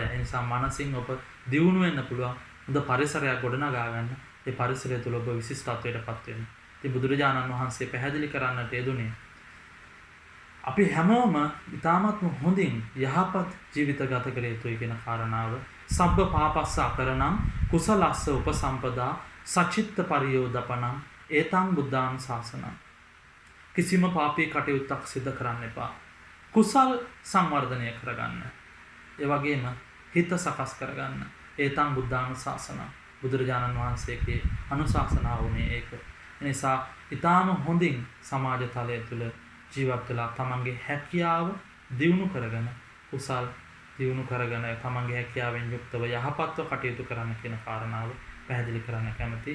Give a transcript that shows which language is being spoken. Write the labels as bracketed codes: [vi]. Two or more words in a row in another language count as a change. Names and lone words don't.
[si] ඒ නිසා මනසින් ඔබ දියුණු වෙන්න පුළුවන් හොඳ පරිසරයක් ගොඩනගා ගන්න. ඒ පරිසරය තුල ඔබ විශිෂ්ටත්වයටපත් වෙන්න. ඉතින් බුදුරජාණන් වහන්සේ පැහැදිලි කරන්නට යෙදුනේ අපි හැමෝම ඊටාත්ම හොඳින් යහපත් ජීවිත ගත කර යුතුයි කියන කාරණාව. [pi] සබ්බ පාපස්ස අකරණං කුසලස්ස උපසම්පදා සචිත්ත පරියෝදපණං ඒතං බුද්ධාන් ශාසනං. [si] කිසිම පාපී කටයුත්තක් සිදු කරන්න එපා. කුසල් සංවර්ධනය කරගන්න. ඒ වගේම හිත සකස් කරගන්න. [pi] ඒතං බුද්ධාන් ශාසනං. [si] බුදුරජාණන් වහන්සේගේ අනුශාසනාව වුණේ ඒක. එනිසා ඊටාම හොඳින් සමාජ තලය තුළ ජීවත් වෙලා තමන්ගේ හැකියාව දියුණු කරගෙන කුසල් දියුණු කරගෙන තමන්ගේ හැකියාවෙන් යුක්තව යහපත්ව කටයුතු කරන්න කියන කාරණාව පැහැදිලි කරන්න කැමතියි.